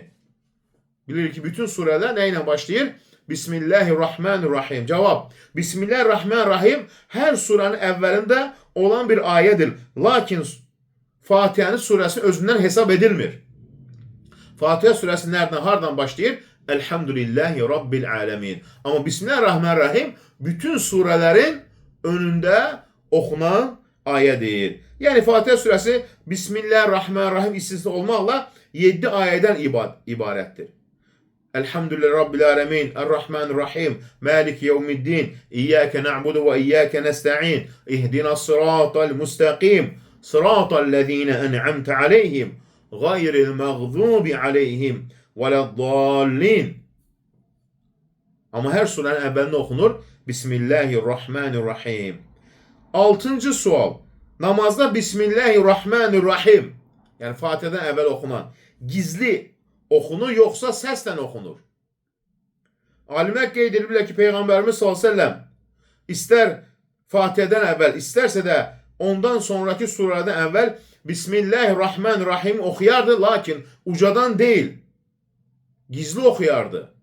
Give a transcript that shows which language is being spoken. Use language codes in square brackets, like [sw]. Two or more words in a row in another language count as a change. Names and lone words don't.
[az] Bilirik ki, bütün surələr nə ilə başlayır? Bismillahirrahmanirrahim. Cavab. Bismillahirrahmanirrahim hər surənin əvvəlində olan bir ayədir. Lakin Fatihənin surəsi özündən hesab edilmir. Fatihə surəsi nereden, hardan başlayır? [ar] الحمد لله رب العالمين. [az] Ama Bismillahirrahmanirrahim bütün surələrin önündə oxunan ayədir. Yəni Fatihə surəsi Bismillahirrahmanirrahim istisna olmaqla 7 ayədən ibarətdir. [ar] الحمد لله رب العالمين الرحمن الرحيم, مالك يوم الدين إياك نعبد وإياك نستعين اهدنا الصراط المستقيم صراط الذين أنعمت عليهم غير المغضوب عليهم ولا الضالين. [az] Ama her surenin əvvəlində oxunur Bismillahirrahmanirrahim. 6-cı sual. Namazda Bismillahirrahmanirrahim, yəni Fatihədən əvvəl oxunan gizli oxunur, yoxsa səslə oxunur? Alimlər qeyd ediblər ki, Peyğəmbərimiz s.ə.v istər Fatihədən əvvəl, istərsə də ondan sonraki surədən əvvəl Bismillahirrahmanirrahim oxuyardı, lakin ucadan deyil, gizli oxuyardı.